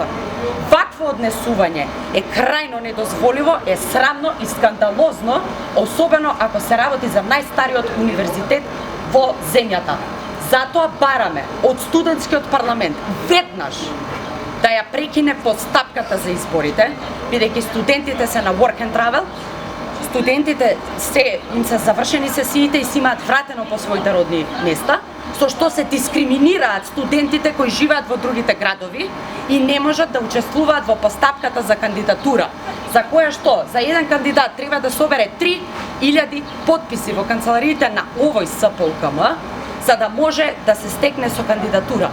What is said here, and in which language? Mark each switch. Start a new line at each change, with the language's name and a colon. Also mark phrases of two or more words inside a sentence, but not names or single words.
Macedonian: Вакво однесување е крајно недозволиво, е срамно и скандалозно, особено ако се работи за најстариот универзитет во земјата. Затоа бараме од студентскиот парламент веднаш да ја прекине постапката за изборите, бидејќи студентите се на work and travel, студентите им се завршени сесиите и си имаат вратено по своите родни места, со што се дискриминираат студентите кои живеат во другите градови и не можат да учествуваат во постапката за кандидатура, за која што за еден кандидат треба да собере 3000 подписи во канцелариите на овој СПУКМ, за да може да се стекне со кандидатура.